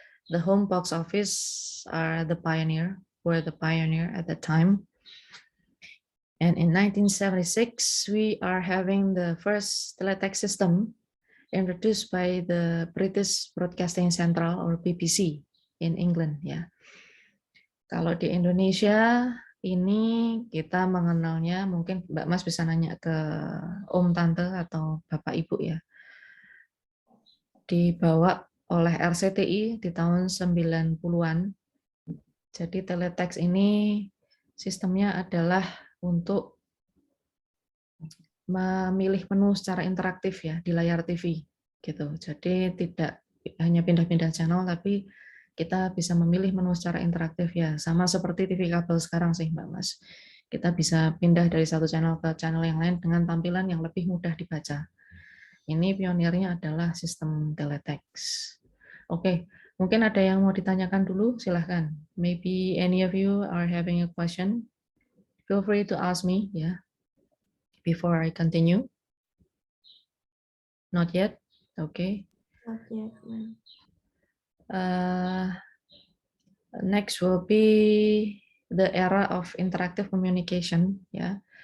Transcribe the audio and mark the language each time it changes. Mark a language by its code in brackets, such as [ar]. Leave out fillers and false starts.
[en] The home box office were the pioneer at the time. And in 1976, we are having the first teletext system introduced by the British Broadcasting Central or BBC in England, ya. [id] Kalau di Indonesia ini kita mengenalnya, mungkin Mbak Mas bisa nanya ke Om Tante atau Bapak Ibu, ya. Dibawa oleh RCTI di tahun 90-an. Jadi teletext ini sistemnya adalah untuk memilih menu secara interaktif, ya, di layar TV gitu. Jadi tidak hanya pindah-pindah channel, tapi kita bisa memilih menu secara interaktif, ya, sama seperti TV kabel sekarang sih Mbak Mas. Kita bisa pindah dari satu channel ke channel yang lain dengan tampilan yang lebih mudah dibaca. Ini pionirnya adalah sistem teletext. Oke, mungkin ada yang mau ditanyakan dulu, silahkan. [en] Maybe any of you are having a question. Feel free to ask me, ya, before I continue. Not yet? Okay. Not yet, ma'am. Next will be the era of interactive communication, ya.